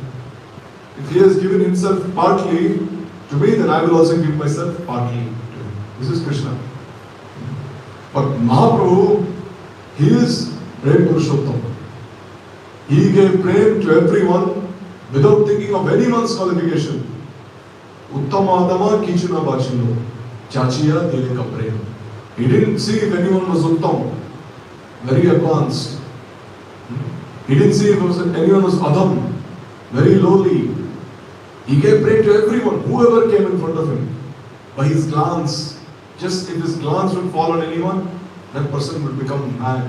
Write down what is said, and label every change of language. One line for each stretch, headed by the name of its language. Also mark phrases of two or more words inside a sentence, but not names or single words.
English: If he has given himself partly to me, then I will also give myself partly to him. This is Krishna. But Mahaprabhu, he is Prem Purushottam. He gave prem to everyone without thinking of anyone's qualification.
Bangla: উত্তমাধম কিছুনা বাছিনো, চাচিয়া দিলেক প্রেম.
English: He didn't see if anyone was uttam, very advanced. He didn't see if anyone was adam, very lowly. He gave prem to everyone, whoever came in front of him. By his glance, just if his glance would fall on anyone, that person would become mad.